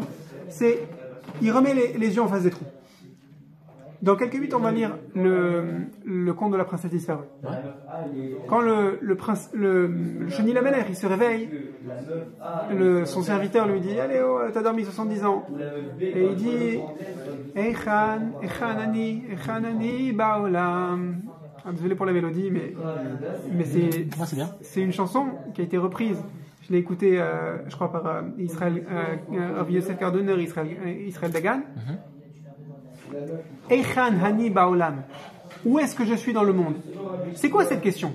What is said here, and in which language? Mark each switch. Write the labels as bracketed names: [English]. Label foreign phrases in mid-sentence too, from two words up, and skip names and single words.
[French] Il remet les yeux en face des trous. Dans quelques minutes, on va lire le conte de la princesse disparue. Quand le Sheni Lamelech, il se réveille, son serviteur lui dit: allez, oh, t'as dormi 70 ans. Et il dit: [Hebrew] היכן אני בעולם. [French] Désolé pour la mélodie, mais c'est une chanson qui a été reprise. Je l'ai écoutée, je crois, par Israël, Rav Yosef Kardoner, Israël Dagan. [Hebrew] היכן אני בעולם. [French] Où est-ce que je suis dans le monde? C'est quoi cette question?